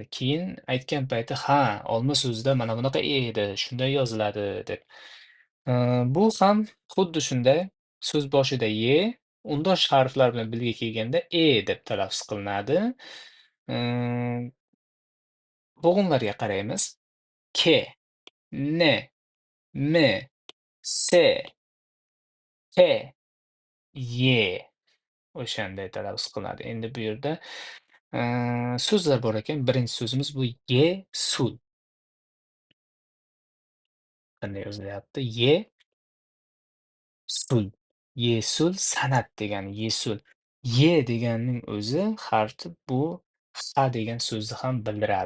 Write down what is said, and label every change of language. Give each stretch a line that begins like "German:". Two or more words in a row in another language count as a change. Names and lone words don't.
Uzbek: Keyin aytgan payti, ha, olma so'zida mana bunaqa e edi, shunday yoziladi deb. Bu ham xuddi shunday. So'z boshida ye, undosh harflar bilan birga kelganda e deb talaffuz qilinadi. Yy, Bo'g'inlarga qaraymiz. Ke, ne, me, se, te, ye. O'shanday talaffuz qilinadi. Endi bu yerda so'zlar bor ekan. Birinchi so'zimiz bu yesul. Qanday yozilyapti? Sul. Yesul san'at degani yesul. Ye deganning o'zi harfi bu ha degan so'zni ham bildiradi.